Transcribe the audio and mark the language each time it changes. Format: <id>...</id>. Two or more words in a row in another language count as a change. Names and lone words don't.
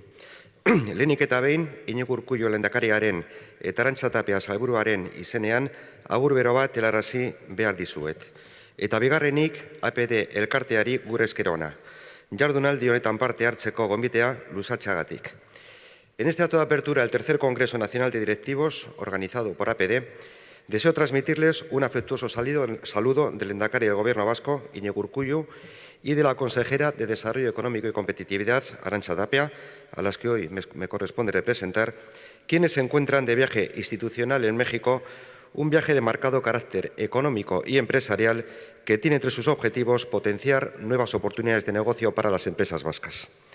<eu>Lehenik eta behin, Iñigo Urkullu lehendakariaren eta Arantxa Tapia sailburuaren izenean agur bero bat helarazi behar dizuet. Eta bigarrenik, APD elkarteari gure esker ona. Jardunaldi honetan parte hartzeko gonbitea luzatzeagatik.</eu> <es>En este acto de apertura del tercer Congreso Nacional de Directivos, organizado por APD, deseo transmitirles un afectuoso saludo del lehendakari del Gobierno vasco, Iñigo Urkullu, y de la consejera de Desarrollo Económico y Competitividad, Arantxa Tapia, a las que hoy me corresponde representar, quienes se encuentran de viaje institucional en México, un viaje de marcado carácter económico y empresarial que tiene entre sus objetivos potenciar nuevas oportunidades de negocio para las empresas vascas.</es>